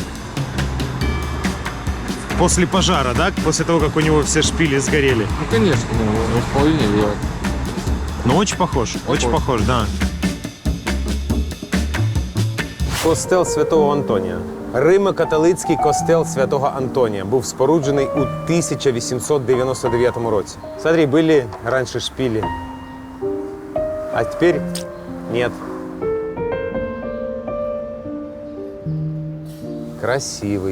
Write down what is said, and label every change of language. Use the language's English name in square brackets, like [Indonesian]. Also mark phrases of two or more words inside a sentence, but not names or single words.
[Russian] После пожара, да? После того, как у него все шпили сгорели. Ну, конечно, вполне верно. Ну, очень похож, да. [Ukrainian] Костел Святого Антонія. Римо-католицький костел Святого Антонія був споруджений у 1899 році. Смотри, були раніше шпилі, а тепер нет. Красивий.